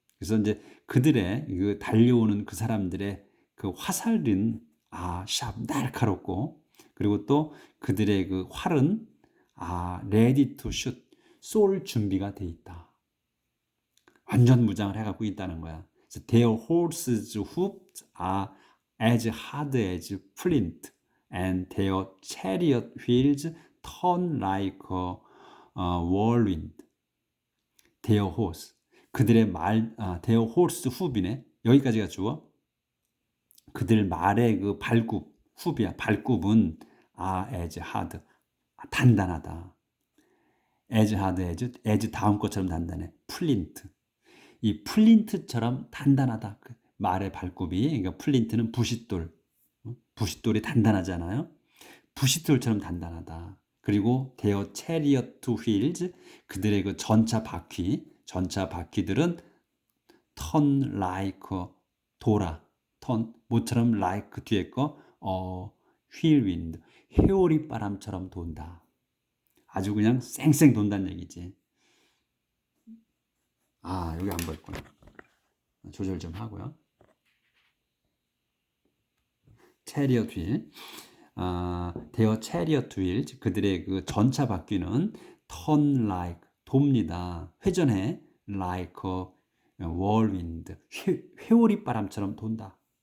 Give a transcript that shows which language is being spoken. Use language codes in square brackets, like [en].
[ko] 그래서 이제 그들의 그 달려오는 그 사람들의 그 화살은 샵 날카롭고, 그리고 또 그들의 그 활은 [en] ready to shoot, [ko] 쏠 준비가 돼 있다. 완전 무장을 해갖고 있다는 거야. 그래서 [en] their horses' hooves are as hard as flint, and their chariot wheels turn like a whirlwind. their horse, [ko] 그들의 [en] their horse hoof이네. [ko] 여기까지가 주어. 그들 말의 그 발굽, 훅이야. 발굽은 [en] as hard, [ko] 단단하다. [en] as hard as [ko] 다음 것처럼 단단해. 플린트, 이 플린트처럼 단단하다. 그 말의 발굽이, 그러니까 플린트는 부싯돌, 부싯돌이 단단하잖아요. 부싯돌처럼 단단하다. 그리고 [en] their chariot wheels, [ko] 그들의 그 전차 바퀴들은 [en] turn like, [ko] 돌아. turn, 모처럼 like 그 뒤에 거 whirlwind, 회오리 바람처럼 돈다. 아주 그냥 쌩쌩 돈다는 얘기지. 여기 안 보였구나. 조절 좀 하고요. [en] chariot wheel, their chariot wheels, [ko] 그들의 그 전차 바퀴는 [en] turn like, [ko] 돕니다. 회전해. [en] like a whirlwind, [ko] 회오리 바람처럼 돈다.